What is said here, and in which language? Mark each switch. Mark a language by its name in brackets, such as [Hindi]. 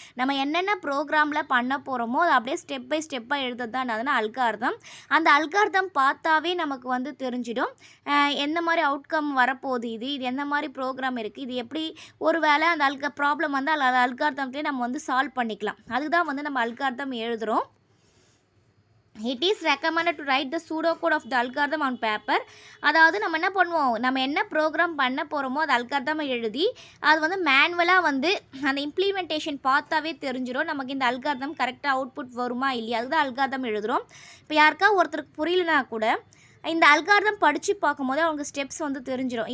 [Tamil] நம்ம என்னென்ன ப்ரோக்ராமில் பண்ண போகிறோமோ அதை அப்படியே ஸ்டெப் பை ஸ்டெப்பாக எழுதுறது தான் அதுனா அல்காரிதம். அந்த அல்காரிதம் பார்த்தாவே நமக்கு வந்து தெரிஞ்சிடும் எந்த மாதிரி அவுட்கம் வரப்போகுது, இது எந்த மாதிரி ப்ரோக்ராம் இருக்குது, இது எப்படி ஒரு வேளை அந்த ப்ராப்ளம் வந்து அல்காரிதம்லேயே நம்ம வந்து சால்வ் பண்ணிக்கலாம். அதுதான் வந்து நம்ம அல்காரிதம் எழுதுகிறோம். [English] It is recommended to write the pseudocode of the algorithm on paper. [Tamil] அதாவது நம்ம என்ன பண்ணுவோம்? நம்ம என்ன ப்ரோக்ராம் பண்ண போகிறோமோ அது அல்காரிதம் எழுதி அது வந்து மேனுவலாக வந்து அந்த இம்ப்ளிமெண்டேஷன் பார்த்தாவே தெரிஞ்சிடும் நமக்கு இந்த அல்காரிதம் கரெக்டாக அவுட்புட் வருமா இல்லையா. அதுதான் அல்காரிதம் எழுதுகிறோம். இப்போ யாருக்கா ஒருத்தருக்கு புரியலனா கூட இந்த அல்காரிதம் படித்து பார்க்கும்போது அவங்க ஸ்டெப்ஸ் வந்து தெரிஞ்சிடும்.